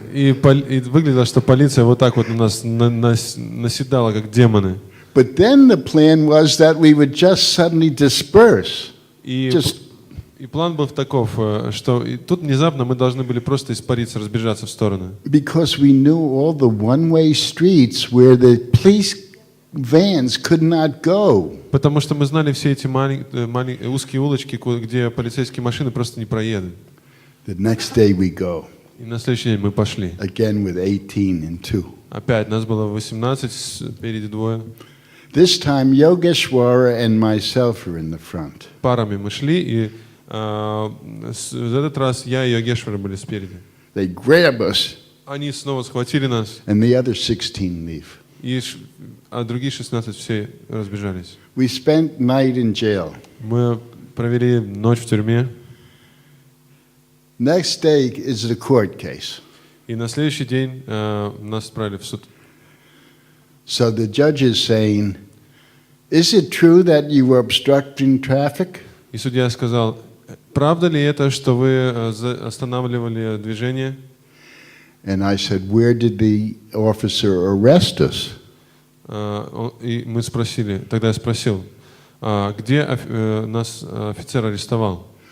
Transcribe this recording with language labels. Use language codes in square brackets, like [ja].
[ru] И выглядело, что полиция вот так вот на нас наседала, как демоны. [en] But then the plan was that we would just suddenly disperse. [ru] И И план был таков, что тут внезапно мы должны были просто испариться, разбежаться в стороны. [en] Because we knew all the one-way streets where the police vans could not go. [ru] Потому что мы знали все эти узкие улочки, где полицейские машины просто не проедут. [en] The next day we go, [ru] И на следующий день мы пошли. [en] again with 18 and 2. [ru] Опять нас было 18, спереди двое. [en] This time Yogeshwara and myself are in the front. [ru] Парами мы шли, и в этот раз я и Йогешвара были спереди. [en] They grab us [ru] Они снова схватили нас, [en] and the other 16 leave. [ru] а другие 16 все разбежались. [en] We spent night in jail. [ru] Мы провели ночь в тюрьме, [en] Next day is the court case. [ru] и на следующий день нас отправили в суд. [en] So the judge is saying, is it true that you were obstructing traffic? [ru] И судья сказал, правда ли это, что вы останавливали движение? [en] And I said, where did the officer arrest us? [ru] И мы спросили, тогда я спросил, где нас офицер арестовал?